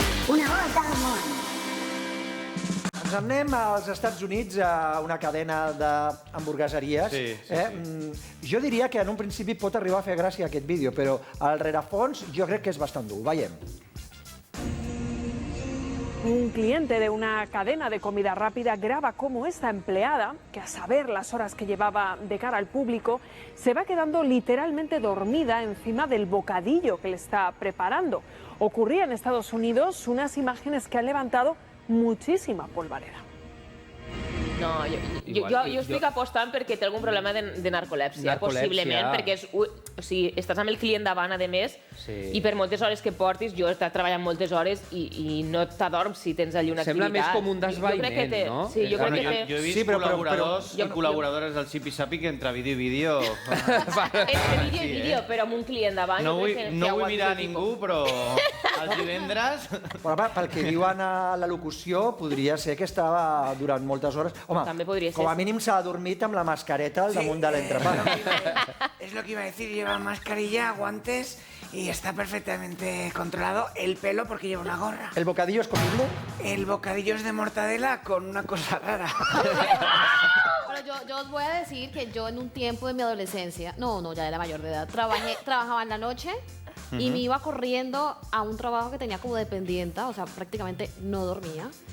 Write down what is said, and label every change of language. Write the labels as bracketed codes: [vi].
[ca] Una volta al món. Ens en anem als Estats Units a una cadena d'hamburgueseries. Jo diria que en un principi pot arribar a fer gràcia aquest vídeo, però al rerefons jo crec que és bastant dur. Veiem. [es] Un cliente de una cadena de comida rápida graba cómo esta empleada, que a saber las horas que llevaba de cara al público, se va quedando literalmente dormida encima del bocadillo que le está preparando. Ocurría en Estados Unidos, unas imágenes que han levantado muchísima polvareda. [ca] No, jo estic apostant perquè té algun problema de narcolèpsia, possiblement, perquè estàs amb el client davant, a més, i per moltes hores que portis, jo he estat treballant moltes hores i no t'adorms si tens allí una activitat. Sembla més com un desvaïment, no? Sí, jo crec que té... Jo he vist col·laboradors i col·ladivores del zipi-zapping entre vídeo i vídeo... Entre vídeo i vídeo, però amb un client davant... No vull mirar a ningú, però els divendres... Pel que diuen a la locució, podria ser que estava durant moltes hores... Home, com a mínim s'ha adormit amb la mascareta al damunt de l'entrepà. [es] Es lo que iba a decir, lleva mascarilla, guantes y está perfectamente controlado. El pelo porque lleva una gorra. ¿El bocadillo es comible? El bocadillo es de mortadela con una cosa rara. Bueno, yo os voy a decir que yo en un tiempo de mi adolescencia, no, ya era mayor de edad, trabajaba en la noche y me iba corriendo a un trabajo que tenía como dependienta, o sea, prácticamente no dormía.